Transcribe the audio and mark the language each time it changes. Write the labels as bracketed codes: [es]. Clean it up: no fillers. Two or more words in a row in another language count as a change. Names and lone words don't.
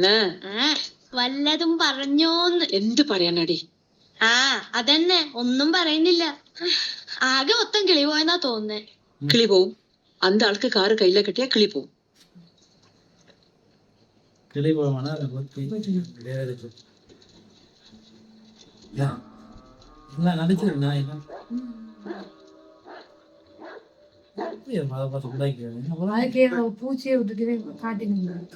[ml] വല്ലതും പറഞ്ഞോന്ന്? എന്ത് പറയാനടി? അതന്നെ, ഒന്നും പറയുന്നില്ല. ആകെ മൊത്തം കിളി പോയെന്നാ തോന്നുന്നേ. കിളി പോവും. [ta] அந்த ஆளுக்கு காரு கையில கட்டியா கிளி போവും. கிளி போவானா நடிச்சிருக்கு. நான் பூச்சியை விட்டுட்டு காட்டினீங்க.